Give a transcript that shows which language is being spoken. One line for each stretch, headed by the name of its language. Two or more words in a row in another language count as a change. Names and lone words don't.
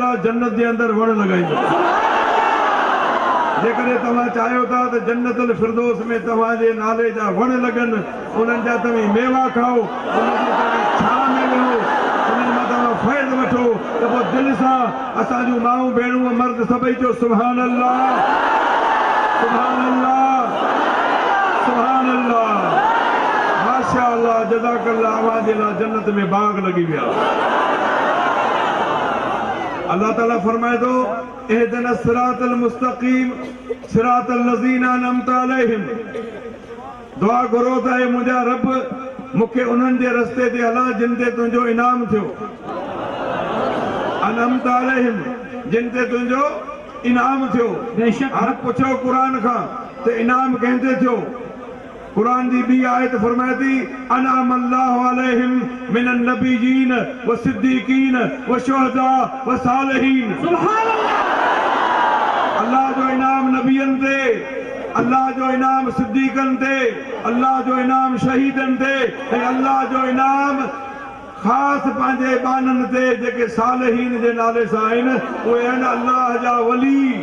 Sindhi: लाइ जन्नत जे अंदर वण लॻाईंदो जेकॾहिं तव्हां चाहियो था त जन्नतुल फिरदौस में तव्हांजे नाले जा वण लॻनि उन्हनि जा तव्हां मेवा खाओ उन्हनि जी तव्हां छां में वेहो उन्हनि मां तव्हां फ़ाइदो वठो त पोइ दिलि सां असां जूं माऊं भेणूं मर्द सभई चओ
Arabic: سبحان الله سبحان الله سبحان الله ما شاء الله جزاك الله
Sindhi: अवां जे लाइ जन्नत में बाग लॻी विया अल्लाह ताला फरमाए थो
Arabic: اهدنا الصراط المستقيم صراط الذين أنعمت عليهم
Sindhi: दुआ घुरो त ऐं मुंहिंजा रब मूंखे उन्हनि जे रस्ते ते हला जिन ते तुंहिंजो इनाम थियो
Arabic: أنعمت عليهم
Sindhi: जिन ते तुंहिंजो इनाम थियो बेशक हाणे पुछो क़ुरान खां त इनाम कंहिंते थियो कुरान जी बी आयत फरमाए थी
Arabic: أنعم الله عليهم من النبيين والصديقين والشهداء والصالحين سبحان الله
Sindhi: अल्लाह जो इनाम नबियन ते अल्लाह जो इनाम सिद्दीकन ते अल्लाह जो इनाम शहीदन ते ऐं अल्लाह जो इनाम ख़ासि पंहिंजे बानन ते जेके सालिहीन जे नाले सां आहिनि उहे आहिनि अल्लाह जा वली